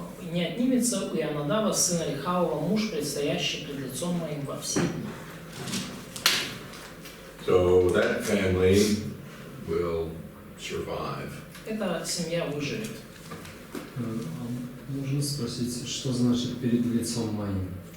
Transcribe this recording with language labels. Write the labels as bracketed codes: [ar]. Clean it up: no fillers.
[ru] Не отнимется у Ионадава, сына Рехавова, муж, предстоящий пред лицом моим во все дни. [en] So that family will survive. [ru] Эта семья выживет. Можно спросить, что значит перед лицом моим?